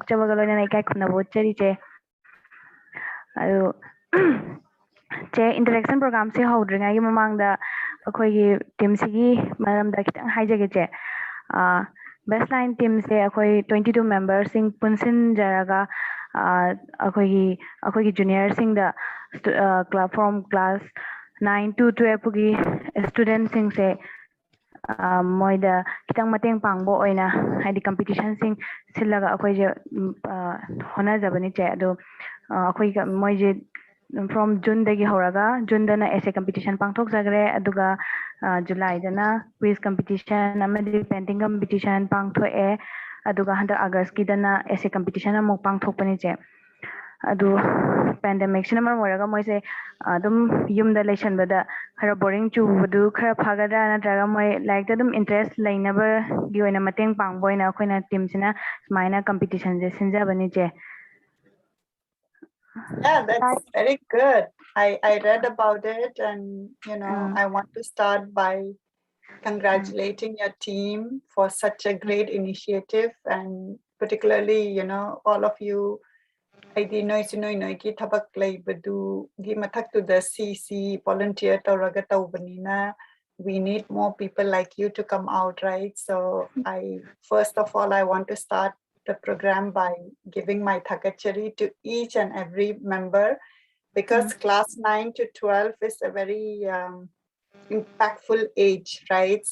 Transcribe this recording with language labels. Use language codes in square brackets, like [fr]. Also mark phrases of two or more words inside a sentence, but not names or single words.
[mni] ꯐꯣꯡꯗꯣꯛꯆꯕꯒ ꯂꯣꯏꯅꯅ ꯏꯀꯥꯏ ꯈꯨꯝꯅꯕ ꯎꯠꯆꯔꯤ ꯆꯦ ꯑꯗꯨ ꯆꯦ [en] interaction programmes [mni] ꯍꯧꯗ꯭ꯔꯤꯉꯩꯒꯤ ꯃꯃꯥꯡꯗ ꯑꯩꯈꯣꯏꯒꯤ ꯇꯤꯝꯁꯤꯒꯤ ꯃꯔꯝꯗ ꯈꯤꯇꯪ ꯍꯥꯏꯖꯒꯦ ꯆꯦ Baseline teamse akhoi 22 members sing punsinjaraga akhoi junior sing da [en] club from class 9 to 12 [mni] gi students sing se moida kitang mateng pangbo oina haidi competition sing sillaga akhoi je hona jabani che ado akhoi moi je [en] from June [mni] dagi horaga June dana [en] essay competition [mni] pangthok jagre aduga July dana [en] quiz competition [mni] amadi [en] painting competition [mni] pangthoe aduga handa August ki dana [en] essay competition [mni] amok pangthokpani che adu pandemic sina mar moraga moi se adum yumda leishanbada khara boring chubadu khara phagadra natraga moi like adum interest lainaba gi oina mateng pangboina khoina team sina smaina competition je sinjabani che [en] Yeah, that's very good. I read about it, and I want to start by congratulating your team for such a great initiative, and particularly all of you [mni] aidi noi ki thabak lei badu gi mathak [en] to the CC volunteer [mni] tawraga tawbanina [en] we need more people like you to come out, right? So I first of all I want to start the program by giving my thakachari to each and every member, because class 9 to 12 is a very impactful age, right?